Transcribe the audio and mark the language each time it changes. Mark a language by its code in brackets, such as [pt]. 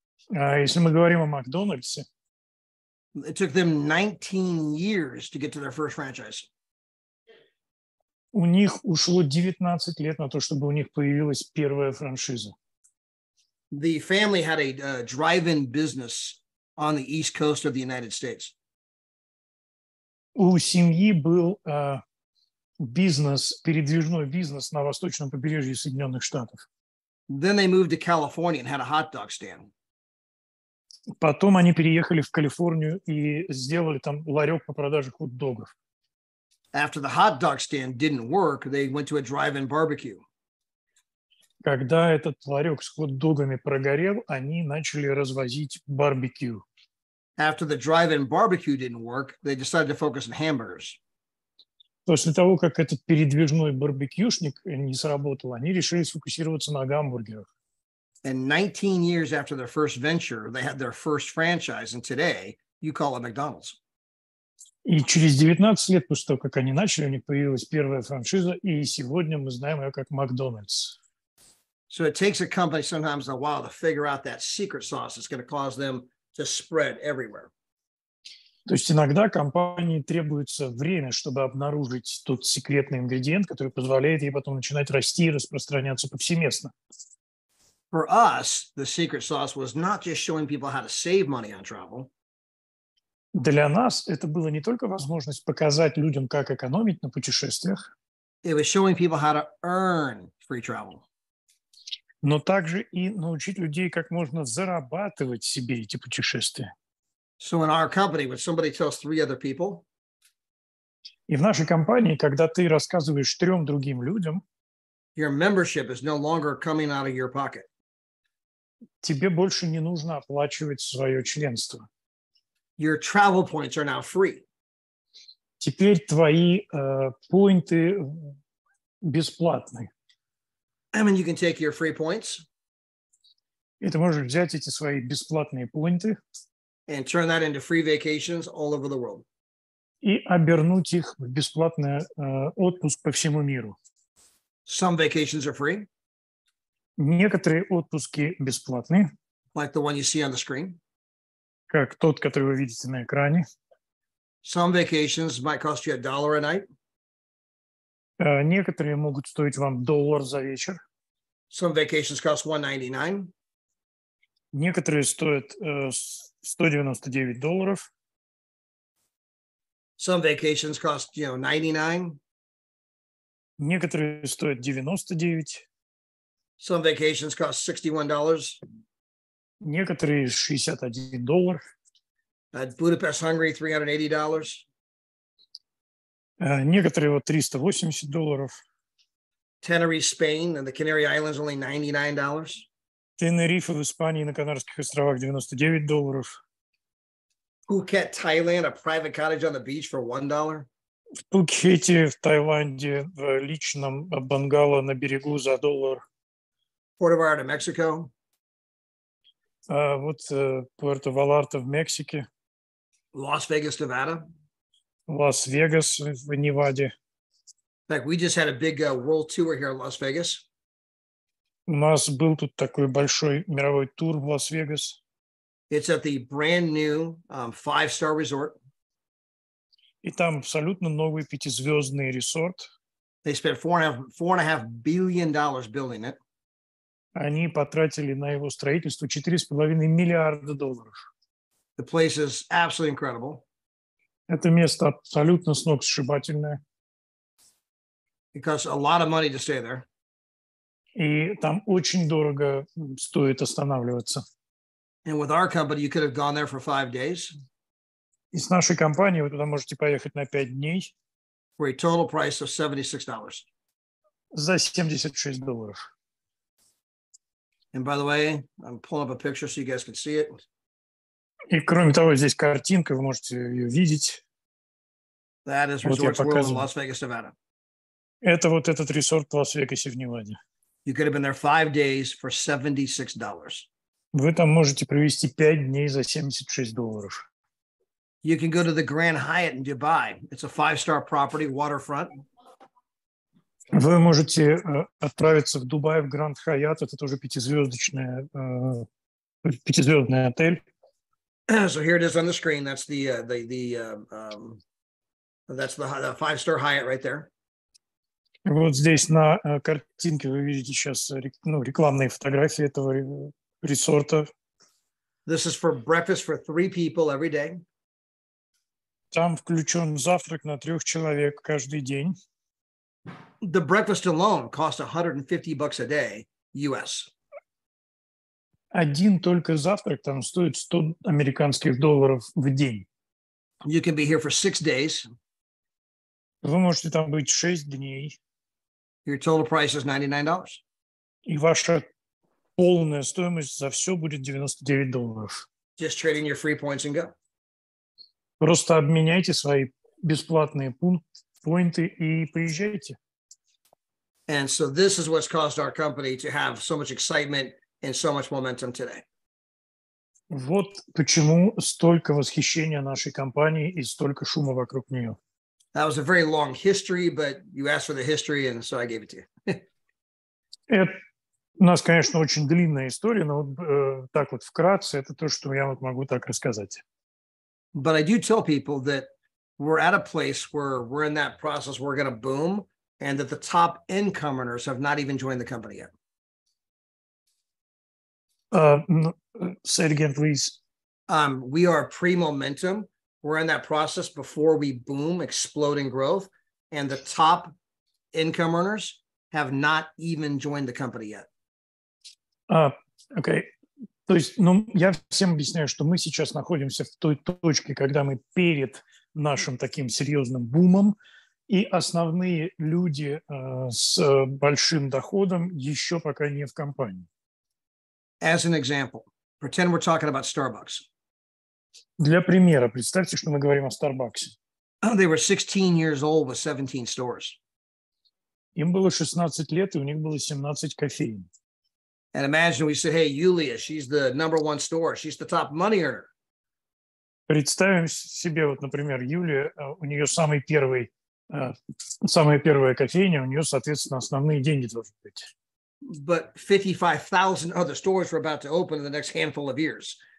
[ru] Если мы говорим о Макдональдсе, [en] It took them 19 years to get to their first franchise. [ru] у них ушло 19 лет на то, чтобы у них появилась первая франшиза. [en] The family had a drive-in business on the East Coast of the United States. [ru] У семьи был бизнес, передвижной бизнес на восточном побережье Соединенных Штатов. [en] Then they moved to California and had a hot dog stand. [ru] Потом они переехали в Калифорнию и сделали там ларек по продаже хот-догов. [en] After the hot dog stand didn't work, they went to a drive-in barbecue. [ru] Когда этот ларек с хот-догами прогорел, они начали развозить барбекю. [en] After the drive-in barbecue didn't work, they decided to focus on hamburgers. [ru] После того, как этот передвижной барбекюшник не сработал, они решили сфокусироваться на гамбургерах. [en] And 19 years after their first venture, they had their first franchise. And today, you call it McDonald's. [ru] И через 19 лет после того, как они начали, у них появилась первая франшиза, и сегодня мы знаем ее как Макдональдс. [en] So it takes a company sometimes a while to figure out that secret sauce that's going to cause them to spread everywhere. [ru] То есть иногда компании требуется время, чтобы обнаружить тот секретный ингредиент, который позволяет ей потом начинать расти и распространяться повсеместно. [en] For us, the secret sauce was not just showing people how to save money on travel. [ru] Для нас это было не только возможность показать людям, как экономить на путешествиях, [en] It was showing people how to earn free travel. [ru] но также и научить людей, как можно зарабатывать себе эти путешествия. [en] So in our company, when somebody tells 3 other people, [ru] И в нашей компании, когда ты рассказываешь 3 другим людям, [en] your membership is no longer coming out of your pocket. [ru] тебе больше не нужно оплачивать свое членство. [en] Your travel points are now free. [ru] Теперь твои поинты бесплатны. [en] I mean, you can take your free points [ru] И ты можешь взять эти свои бесплатные поинты [en] and turn that into free vacations all over the world. [ru] и обернуть их в бесплатный отпуск по всему миру. [en] Some vacations are free, [ru] Некоторые отпуски бесплатные, [en] like the one you see on the screen. [ru] как тот, который вы видите на экране. [en] Some vacations might cost you $1 a night. [ru] Некоторые могут стоить вам $1 за вечер. [en] Some vacations cost $199. [ru] Некоторые стоят $199. [en] Some vacations cost, $99. [ru] Некоторые стоят $99. [en] Some vacations cost $61. [ru] Некоторые $61. [en] Budapest, Hungary, $380. [ru] Некоторые вот $380. [en] Tenerife, Spain, and the Canary Islands, only $99. [ru] Тенерифе в Испании на Канарских островах $99. [en] Phuket, Thailand, a private cottage on the beach for $1. [ru] В Пхукете, в Таиланде, в личном бангало на берегу за $1. [en] Puerto Vallarta, Mexico. [ru] Вот Пуэрто-Валарта в Мексике, [en] Las Vegas, Nevada. [ru] Лас-Вегас в Неваде. [en] In fact, we just had a big world tour here in Las Vegas. [ru] У нас был тут такой большой мировой тур в Лас-Вегас. [en] It's at the brand new 5-star resort. [ru] И там абсолютно новый 5-звездный resort. [en] They spent $4.5 billion building it. [ru] Они потратили на его строительство $4,5 миллиарда. [en] The place is absolutely incredible. [ru] Это место абсолютно сногсшибательное. [en] It costs a lot of money to stay there. [ru] И там очень дорого стоит останавливаться. [en] And with our company, you could have gone there for 5 days [ru] И с нашей компанией вы туда можете поехать на 5 дней [en] for a total price of $76. [ru] за $76. [en] And by the way, I'm pulling up a picture so you guys can see it. [ru] И кроме того, здесь картинка, вы можете ее видеть. [en] That is [ru] Вот я [en] Resorts World in [ru] показываю. [en] Las Vegas, Nevada. [ru] Это вот этот resort в Лас-Вегасе в Неваде. [en] You could have been there 5 days for $76. [ru] Вы там можете провести 5 дней за $76. [en] You can go to the Grand Hyatt in Dubai. It's a 5-star property, waterfront. [ru] Вы можете отправиться в Дубай, в Гранд Хайат. Это тоже 5-звездочное пятизвездный отель. [en] So here it is on the screen. That's the 5-star Hyatt right there. [ru] Вот здесь на картинке вы видите сейчас рекламные фотографии этого ресорта. [en] This is for breakfast for 3 people every day. [ru] Там включен завтрак на 3 человек каждый день. [en] The breakfast alone costs $150 a day, US. [ru] Один только завтрак там стоит $100 американских в день. [en] You can be here for 6 days. [ru] Вы можете там быть 6 дней. [en] Your total price is $99. [ru] И ваша полная стоимость за все будет $99. [en] Just trade in your free points and go. [ru] Просто обменяйте свои бесплатные поинты и приезжайте. [en] And so this is what's caused our company to have so much excitement and so much momentum today. [ru] Вот почему столько восхищения нашей компании и столько шума вокруг нее. [en] That was a very long history, but you asked for the history, and so I gave it to you. [ru] У нас, конечно, очень длинная история, но вот так вот вкратце это то, что я вот могу так рассказать. [en] But I do tell people that we're at a place where we're in that process, we're going to boom, and that the top income earners have not even joined the company yet. Say it again, please. We are pre-momentum. We're in that process before we boom, exploding growth, and the top income earners have not even joined the company yet. Okay. [ru] То есть, я всем объясняю, что мы сейчас находимся в той точке, когда мы перед нашим таким серьезным бумом, и основные люди с большим доходом еще пока не в компании. [en] As an example, pretend we're talking about Starbucks. [ru] Для примера, представьте, что мы говорим о Starbucks. [en] They were 16 years old with 17 stores. [ru] Им было 16 лет, и у них было 17 кофеин. [en] And imagine we said, hey, Yulia, she's the #1 store. She's the top money earner. [ru] Представим себе, вот, например, Юлия, у нее самая первая кофейня, у нее, соответственно, основные деньги должны быть. [en] But 55,000 other stores were about to open in the next handful of years.